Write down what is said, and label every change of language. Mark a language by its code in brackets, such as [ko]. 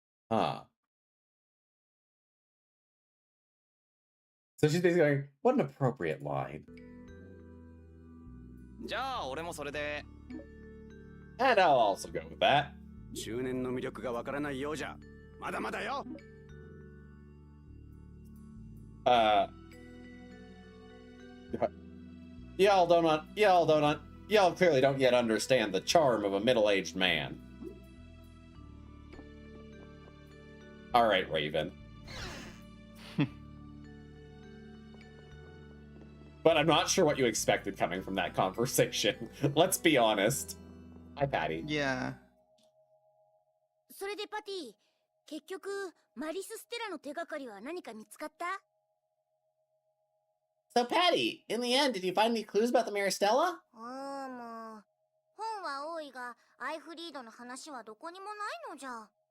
[en] Huh. So she's basically going, what an appropriate line. [ja] じゃあ俺もそれで。 [en] And I'll also go with that. [ja] 中年の魅力がわからないようじゃまだまだよ。 [en] Y'all clearly don't yet understand the charm of a middle-aged man. All right, Raven. But I'm not sure what you expected coming from that conversation. Let's be honest. Hi, Patty. Yeah. [ja] それでパティ、結局マリス・ステラの手がかりは何か見つかった？ [en] So, Patty, in the end, did you find any clues about the Maristella? [ja] もう本は多いがアイフリードの話はどこにもないのじゃ。